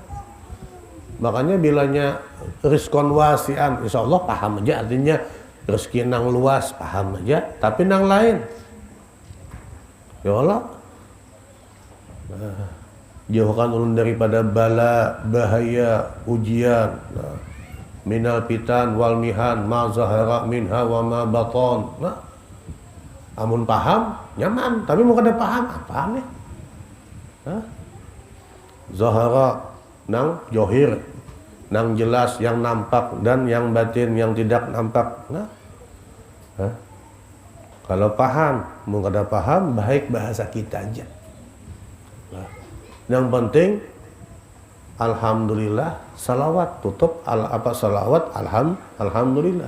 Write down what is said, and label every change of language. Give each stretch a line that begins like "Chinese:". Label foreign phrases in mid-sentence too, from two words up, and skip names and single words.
Banjar: Makanya bilanya
Arabic: رزقا واسعا,
Banjar: insyaallah paham aja, artinya rezeki nang luas paham aja, tapi nang lain ya Allah, jauhkan ulun daripada bala, bahaya, ujian,
Arabic: من الفتن والمحن ما ظهر منها وما بطن.
Banjar: Amun paham nyaman, tapi mau kada paham apa nih? Zahara nang johir, nang jelas yang nampak,
Indonesian: dan yang batin yang tidak nampak.
Banjar: Kalau paham, mau kada paham, baik bahasa kita aja.
Indonesian: Yang penting alhamdulillah, salawat, tutup salawat, alhamdulillah.